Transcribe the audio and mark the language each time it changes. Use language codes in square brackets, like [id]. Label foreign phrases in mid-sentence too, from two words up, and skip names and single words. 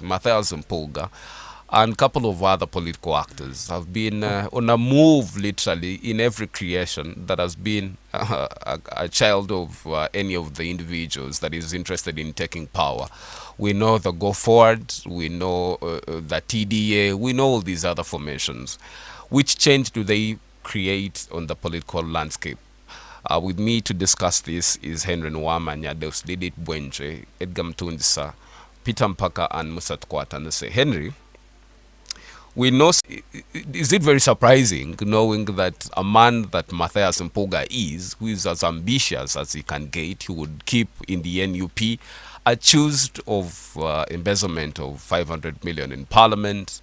[en] Matthias Mpuga and a couple of other political actors have been on a move literally in every creation that has been a child of any of the individuals that is interested in taking power. We know the Go Forward, we know the TDA, we know all these other formations. Which change do they create on the political landscape? With me to discuss this is Henry Nwamanya, Deus Didit Bwenje, Edgar Mtundisa, Peter Mpaka, and Musa Tukwata. And they say, Henry, we know, is it very surprising knowing that a man that Matthias Mpuga is, who is as ambitious as he can get, he would keep in the NUP, accused of embezzlement of 500 million in parliament?